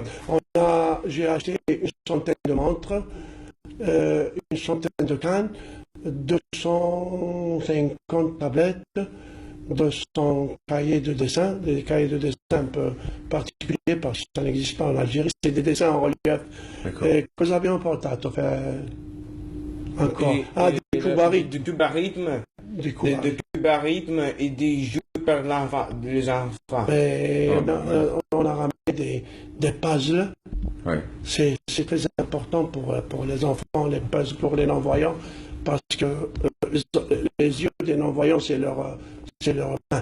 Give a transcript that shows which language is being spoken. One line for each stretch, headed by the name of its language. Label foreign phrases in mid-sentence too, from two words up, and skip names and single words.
French: J'ai acheté une centaine de montres, une centaine de cannes, 250 tablettes, 200 cahiers de dessin, des cahiers de dessin un peu particuliers parce que ça n'existe pas en Algérie, c'est des dessins en relief. D'accord.
Italian: Cosa abbiamo portato?
French: Encore. Des Du cubarismes. cubarisme, Des de cubarismes. cubarisme et des jeux pour les enfants. On a ramené des puzzles. Ouais. C'est très important pour les enfants, les puzzles pour les non-voyants, parce que les yeux des non-voyants, c'est leur main.